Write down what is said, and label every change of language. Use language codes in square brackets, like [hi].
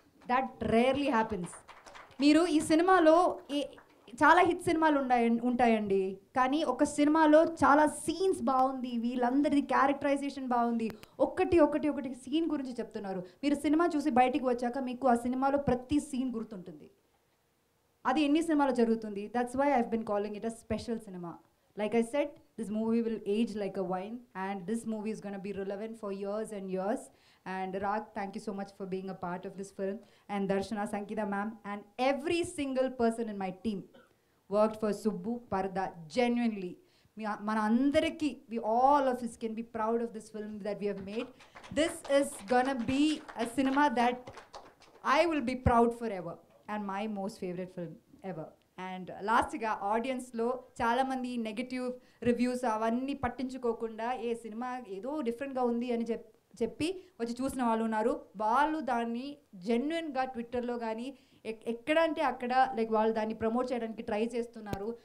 [en] That rarely happens. [te] మీరు ఈ సినిమాలో చాలా హిట్ సినిమాలు ఉంటాయండి, కానీ ఒక సినిమాలో చాలా సీన్స్ బాగుంది, వీళ్ళందరిది క్యారెక్టరైజేషన్ బాగుంది, ఒకటి సీన్ గురించి చెప్తున్నారు. మీరు సినిమా చూసి బయటికి వచ్చాక మీకు ఆ సినిమాలో ప్రతి సీన్ గుర్తుంటుంది. అది ఎన్ని సినిమాలో జరుగుతుంది. [en] That's why I've been calling it a special cinema. Like I said, this movie will age like a wine, and this movie is going to be relevant for years and years. And Rag, thank you so much for being a part of this film. And Darshana, Sankita ma'am, and every single person in my team worked for Subbu Parda genuinely. [te] Mana andariki, [en] we all of us can be proud of this film that we have made. This is gonna be a cinema that I will be proud forever, and my most favorite film ever. [te] And లాస్ట్గా ఆడియన్స్లో చాలామంది negative reviews అవన్నీ పట్టించుకోకుండా ఏ cinema ఏదో డిఫరెంట్గా ఉంది అని చెప్పి వచ్చి చూసిన వాళ్ళు ఉన్నారు. వాళ్ళు దాన్ని జెన్యున్గా ట్విట్టర్లో కానీ ఎక్కడ అంటే అక్కడ లైక్ వాళ్ళు దాన్ని ప్రమోట్ చేయడానికి ట్రై చేస్తున్నారు.